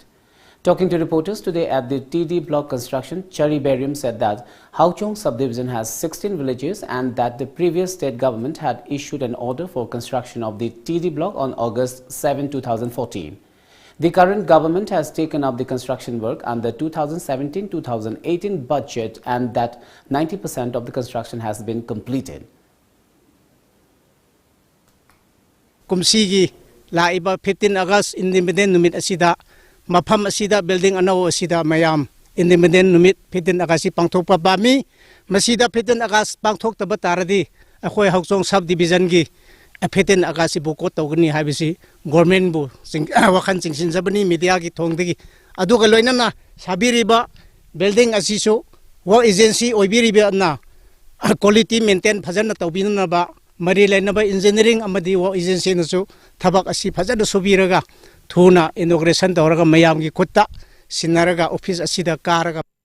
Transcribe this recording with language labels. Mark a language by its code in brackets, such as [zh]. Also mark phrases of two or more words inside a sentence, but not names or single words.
[en] Talking to reporters today at the TD block construction, Cherry Berium said that Hauchong subdivision has 16 villages and that the previous state government had issued an order for construction of the TD block on August 7, 2014. The current government has taken up the construction work under 2017-2018 budget and that 90% of the construction has been completed. [mni] Kumsigi laiba 15 August Independent Numit asida mafam asida building anaw asida mayam Independent Numit 15 August pangthokpa bami masida 15 August pangthokta taradi akhoi Hauchong subdivision gi 15 August bukot tawgani habisi government bu wakhan chingsin jabani media gi thongdegi aduga loinana sabiriba building asisu [en] work agency [mni] oibiriba na [en] quality maintain [mni] phajana tawbinana ba mari lainaba engineering amadi [en] work agency [mni] nasu thabak asi phajana subiraga thuna inauguration tawraga mayam gi khutta sinaraga office asida karaga.